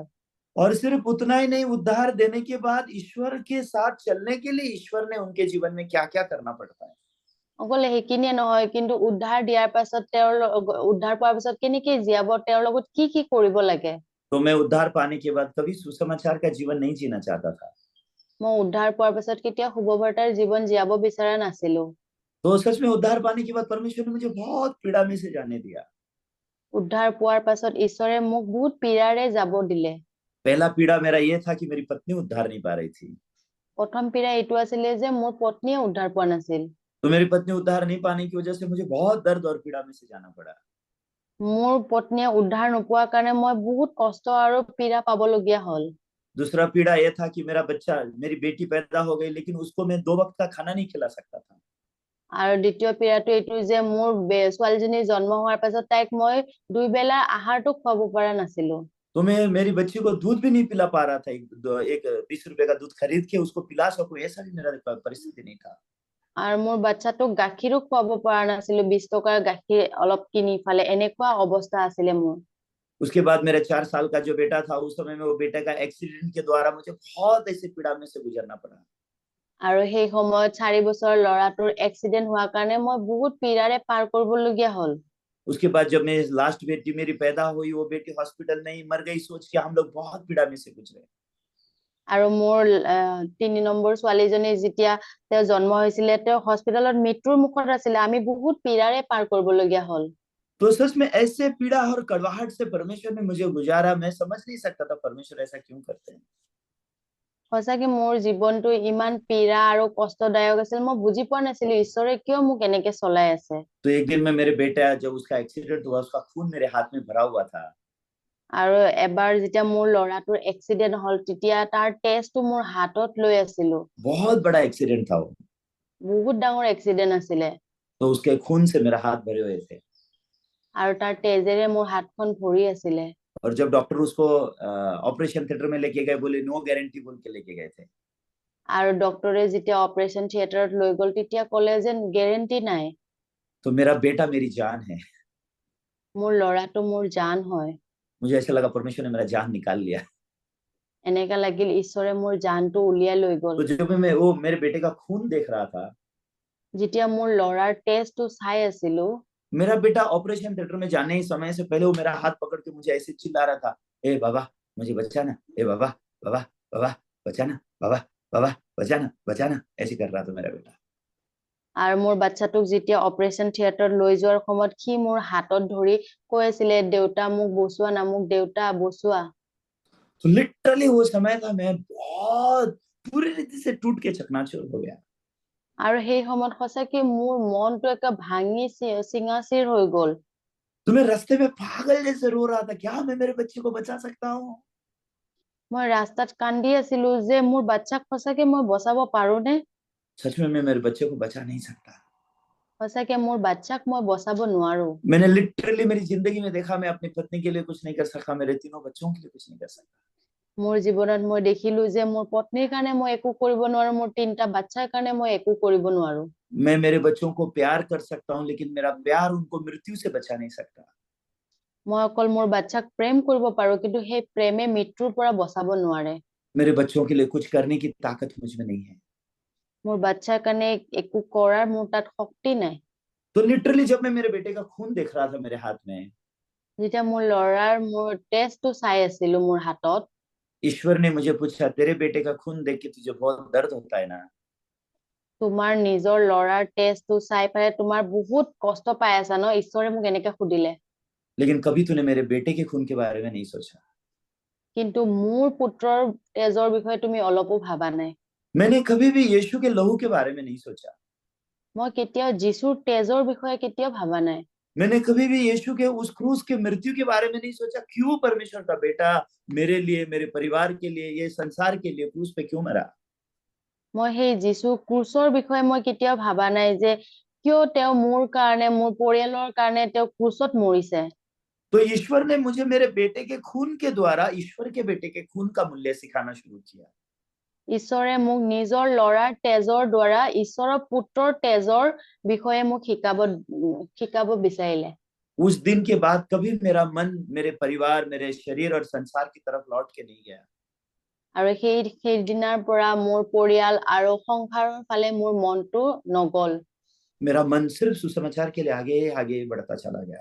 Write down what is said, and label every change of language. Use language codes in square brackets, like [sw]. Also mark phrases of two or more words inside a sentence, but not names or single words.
[hi] और सिर्फ उतना ही नहीं, उद्धार देने के बाद ईश्वर के साथ चलने के लिए ईश्वर ने उनके जीवन में क्या क्या करना पड़ता है। [as] অকল সেইখিনিয়ে নহয়, কিন্তু উদ্ধাৰ দিয়াৰ পাছত উদ্ধাৰ পোৱাৰ পিছত কেনেকে জীয়াব, তেওঁৰ লগত কি কি কৰিব লাগে। [hi] तो मैं उद्धार पाने के बाद कभी सुसमाचार का जीवन नहीं जीना चाहता था। [as] মই উদ্ধাৰ পোৱাৰ পাছত কেতিয়া শুভবাৰ্তাৰ জীৱন জীয়াব বিচৰা নাছিলো। [hi] तो सच में उद्धार पाने के बाद परमेश्वर ने मुझे बहुत पीड़ा में से जाने दिया। [as] উদ্ধাर পোৱাৰ পাছত ঈশ্বৰে মোক বহুত পীড়াৰে যাব দিলে। [hi] पहला पीड़ा मेरा ये था कि मेरी पत्नी उद्धार नहीं पा रही थी। [as] প্ৰথম পীড়া এইটো আছিলে যে মোৰ পত্নীয়ে উদ্ধাৰ পোৱা নাছিল। [hi] तो मेरी पत्नी उद्धार नहीं पाने की वजह से मुझे बहुत दर्द और पीड़ा में से जाना पड़ा। [as] মোৰ পত্নীয়ে উদ্ধাৰ নোপোৱাৰ কাৰণে মই বহুত কষ্ট আৰু পীড়া পাবলগীয়া হল। [hi] दूसरा पीड़ा यह था कि मेरा बच्चा, मेरी बेटी पैदा हो गई, लेकिन उसको मैं 2 वक्त का खाना नहीं खिला सकता था। [as] আৰু দ্বিতীয় পীড়াটো এইটো যে মোৰ ছোৱালীজনী জন্ম হোৱাৰ পাছত তাইক মই 2 বেলাৰ আহাৰটো খুৱাব পৰা নাছিলো। [hi] तो मैं मेरी बच्ची को दूध भी नहीं पिला पा रहा था। एक 20 रुपए का दूध खरीद के उसको पिला सकूं, ऐसा भी मेरा परिस्थिति नहीं था। [as] আৰু মোৰ বাচ্চাটোক গাখীৰো খুৱাব পৰা নাছিলো, 20 টকাৰ গাখীৰ অলপ কিনি ফালে, এনেকুৱা অৱস্থা আছিলে মোৰ। [hi] उसके बाद मेरा 4 साल का जो बेटा था, उस समय में वो बेटे का एक्सीडेंट के द्वारा मुझे बहुत ऐसे पीड़ा में से गुजरना पड़ा। [as] আৰু সেই সময়ত 4 বছৰৰ ল'ৰাটোৰ এক্সিডেন্ট হোৱাৰ কাৰণে মই বহুত পীড়াৰে পাৰ কৰিবলগীয়া হল। [hi] उसके बाद जब मैं लास्ट बेटी मेरी पैदा हुई, वो बेटी हॉस्पिटल में ही मर गई, सोच के हम लोग बहुत पीड़ा में से गुजरे। [as] আৰু মোৰ 3 নম্বৰ ছোৱালীজনী যেতিয়া তেওঁ জন্ম হৈছিলে, তেওঁ হস্পিটেলত মৃত্যুৰ মুখত আছিলে, আমি বহুত পীড়াৰে পাৰ কৰিবলগীয়া হল। [hi] तो सच में ऐसे पीड़ा और कड़वाहट से परमेश्वर ने मुझे गुजारा, मैं समझ नहीं सकता था परमेश्वर ऐसा क्यों करते हैं। [as] সঁচাকে মোৰ জীৱনটো ইমান পীড়া আৰু কষ্টদায়ক আছিল, মই বুজি পোৱা নাছিলো ঈশ্বৰে কিয় মোক এনেকে চলাই আছে। [hi] तो एक दिन में मेरे बेटा, जब उसका एक्सीडेंट हुआ, उसका खून मेरे हाथ में भरा हुआ था। [as] আৰু এবাৰ যেতিয়া মোৰ ল'ৰাটোৰ এক্সিডেন্ট হল, তেতিয়া তাৰ টেষ্টটো মোৰ হাতত লৈ আছিলো। [hi] बहुत बड़ा एक्सीडेंट था वो। [as] বহুত ডাঙৰ এক্সিডেন্ট আছিলে। [hi] तो उसके खून से मेरा हाथ भरे हुए थे। [as] আৰু তাৰ তেজেৰে মোৰ হাতখন ভৰি আছিলে। [hi] और जब डॉक्टर उसको [en] operation theatre [hi] में लेके गए, बोले [en] no guarantee [hi] बोल के लेके गए थे। [as] আৰু ডক্টৰে যেতিয়া [en] operation theatre [as] লৈ গল, তেতিয়া ক'লে যে গেৰেণ্টি নাই। [hi] तो मेरा बेटा मेरी जान है। [as] মোৰ ল'ৰাটো মোৰ জান হয়। [hi] मुझे ऐसा लगा परमेश्वर ने मेरा जान निकाल लिया। [as] এনেকা লাগিল ঈশ্বৰে মোৰ জানটো উলিয়াই লৈ গল। [hi] तो जब मैं वो मेरे बेटे का खून देख रहा था, [as] যেতিয়া মোৰ ল'ৰাৰ টেষ্টটো চাই আছিলো, [hi] मेरा बेटा [en] operation theatre [hi] में जाने ही समय से पहले वो मेरा हाथ पकड़ के मुझे ऐसे चिल्ला रहा था, ए बाबा मुझे बचाना, ए बाबा बाबा बाबा बचाना, बाबा बाबा बचाना बचाना, ऐसे कर रहा था मेरा बेटा। [as] আৰু মোৰ বাচ্চাটোক যেতিয়া [en] operation theatre [as] লৈ যোৱাৰ সময়ত সি মোৰ হাতত ধৰি কৈ আছিলে, দেউতা মোক বচোৱা না, মোক দেউতা বচোৱা। [hi] तो लिटरली वो समय था, मैं बहुत पूरी रीति से टूट के चकनाचूर हो गया। [as] আৰু সেই সময়ত সঁচাকে মোৰ মনটো একে ভাঙি চিঙাচিৰ হৈ গ'ল। [hi] तो मैं रास्ते में पागल जैसे रो रहा था, क्या मैं मेरे बच्चे को बचा सकता हूँ? [as] মই ৰাস্তাত কান্দি আছিলো যে মোৰ বাচ্চাক সঁচাকে মই বচাব পাৰোনে? [hi] सच में मैं मेरे बच्चे को बचा नहीं सकता। [as] সঁচাকে মোৰ বাচ্চাক মই বচাব নোৱাৰো। [hi] मैंने लिटरली मेरी जिंदगी में देखा, मैं अपनी पत्नी के लिए कुछ नहीं कर सका, मेरे तीनों बच्चों के लिए कुछ नहीं कर सकता। [as] মোৰ জীৱনত মই দেখিলো যে মোৰ পত্নীৰ কাৰণে মই একো কৰিব নোৱাৰো, মোৰ 3টা বাচ্চাৰ কাৰণে মই একো কৰিব নোৱাৰো। [hi] मैं मेरे बच्चों को प्यार कर सकता हूँ, लेकिन मेरा प्यार उनको मृत्यु से बचा नहीं सकता। [as] মই অকল মোৰ বাচ্চাক প্ৰেম কৰিব পাৰো, কিন্তু সেই প্ৰেমে মৃত্যুৰ পৰা বচাব নোৱাৰে। [hi] मेरे बच्चों के लिए कुछ करने की ताकत मुझ में नहीं है। [as] মোৰ বাচ্চাৰ কাৰণে একো কৰাৰ মোৰ তাত শক্তি নাই। [hi] तो लिटरली जब मैं मेरे बेटे का खून देख रहा था मेरे हाथ में, [as] যেতিয়া মোৰ ল'ৰাৰ মোৰ টেষ্টটো চাই আছিলো মোৰ হাতত, [hi] ईश्वर ने मुझे पूछा, तेरे बेटे का खून देख के तुझे बहुत दर्द होता है ना? [as] তোমাৰ নিজৰ ল'ৰাৰ টেষ্টটো চাই পেলাই তোমাৰ বহুত কষ্ট পাই আছা ন? ঈশ্বৰে মোক এনেকে সুধিলে। [hi] लेकिन कभी तूने मेरे बेटे के खून के बारे में नहीं सोचा। [as] কিন্তু মোৰ পুত্ৰৰ তেজৰ বিষয়ে তুমি অলপো ভাবা নাই। [hi] मैंने कभी भी यीशु के लहू के बारे में नहीं सोचा। [as] মই কেতিয়াও যীশুৰ তেজৰ বিষয়ে কেতিয়াও ভাবা নাই। [hi] मैंने कभी भी यीशु के उस क्रूस के मृत्यु के बारे में नहीं सोचा, क्यों परमेश्वर का बेटा मेरे लिए, मेरे परिवार के लिए, ये संसार के लिए क्रूस पे क्यों मरा? [as] মই সেই যীশু ক্ৰুচৰ বিষয়ে মই কেতিয়াও ভাবা নাই যে কিয় তেওঁ মোৰ কাৰণে, মোৰ পৰিয়ালৰ কাৰণে তেওঁ ক্ৰুচত মৰিছে। [hi] तो ईश्वर ने मुझे मेरे बेटे के खून के द्वारा ईश्वर के बेटे के खून का मूल्य सिखाना शुरू किया। [as] ঈশ্বৰে মোক নিজৰ ল'ৰাৰ তেজৰ দ্বাৰা ঈশ্বৰৰ পুত্ৰৰ তেজৰ বিষয়ে মোক শিকাব বিচাৰিলে। [hi] उस दिन के बाद कभी मेरा मन मेरे परिवार, मेरे शरीर और संसार की तरफ लौट के नहीं गया। [as] আৰু সেই দিনাৰ পৰা মোৰ পৰিয়াল আৰু সংসাৰৰ ফালে মোৰ মনটো নগল। [hi] मेरा मन सिर्फ सुसमाचार के लिए आगे आगे बढ़ता चला गया।